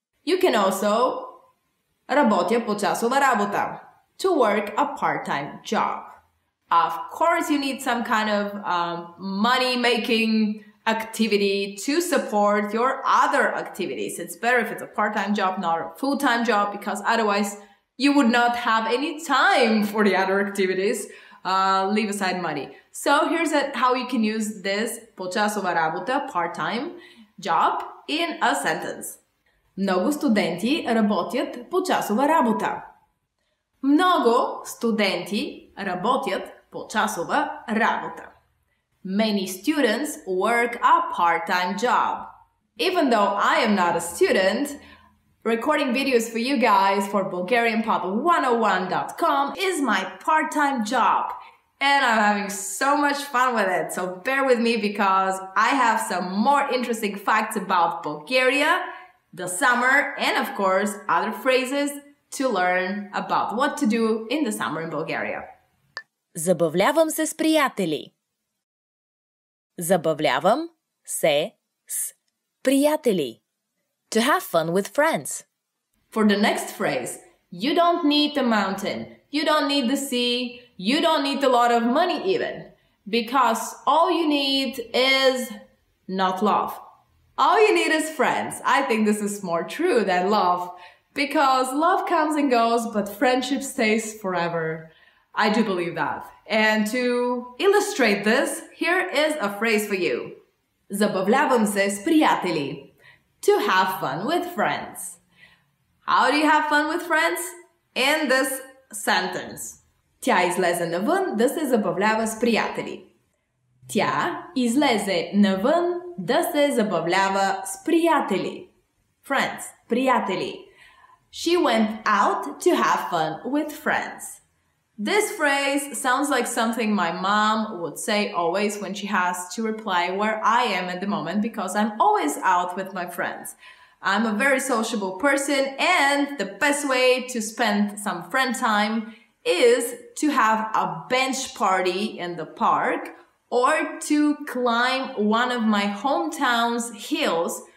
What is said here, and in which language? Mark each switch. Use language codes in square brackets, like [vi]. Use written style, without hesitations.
[en] You can also [bg] работя по часова работа. [en] To work a part-time job. Of course, you need some kind of money-making activity to support your other activities. It's better if it's a part-time job, not a full-time job, because otherwise you would not have any time for the other activities. Leave aside money. So here's how you can use this [bg] почасова работа, [en] part-time job, in a sentence. [bg] Много студенти работят почасова работа. Много студенти работят почасова работа. [en] Many students work a part-time job. Even though I am not a student, recording videos for you guys for BulgarianPod101.com is my part-time job. And I'm having so much fun with it. So bear with me because I have some more interesting facts about Bulgaria, the summer, and of course, other phrases to learn about what to do in the summer in Bulgaria. [bg] Забавлявам се с приятели. Забавлявам се с приятели. [en] To have fun with friends. For the next phrase, you don't need a mountain, you don't need the sea, you don't need a lot of money even, because all you need is not love. All you need is friends. I think this is more true than love, because love comes and goes, but friendship stays forever. I do believe that. And to illustrate this, here is a phrase for you. [bg] Забавлявам се с приятели. [en] To have fun with friends. How do you have fun with friends? In this sentence. [bg] Тя излезе навън да се забавлява с приятели. Тя излезе навън да се забавлява с приятели. [en] Friends, приятели. She went out to have fun with friends. This phrase sounds like something my mom would say always when she has to reply where I am at the moment, because I'm always out with my friends. I'm a very sociable person, and the best way to spend some friend time is to have a bench party in the park or to climb one of my hometown's hills.